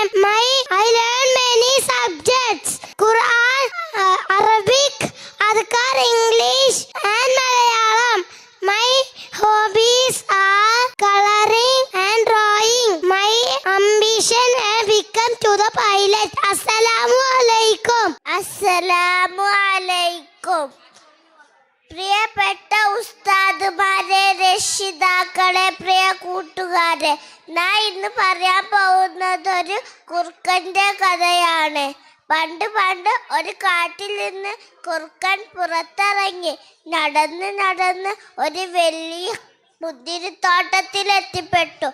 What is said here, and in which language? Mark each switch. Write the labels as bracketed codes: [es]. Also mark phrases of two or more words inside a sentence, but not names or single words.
[en] I learn many subjects: Quran, Arabic, Adhkar, English, and Malayalam. My hobbies are coloring and drawing. My ambition is become to the pilot. [ar] السلام عليكم. السلام عليكم. [ml] പ്രിയപ്പെട്ട ഉസ്താദുമാരെ, രക്ഷിതാക്കളെ, പ്രിയ കൂട്ടുകാരെ, ഞാൻ ഇന്ന് പറയാൻ പോകുന്നത് ഒരു കുറുക്കൻ്റെ കഥയാണ്. പണ്ട് ഒരു കാട്ടിൽ നിന്ന് കുറുക്കൻ പുറത്തിറങ്ങി നടന്ന് ഒരു വലിയ മുന്തിരിത്തോട്ടത്തിൽ എത്തിപ്പെട്ടു.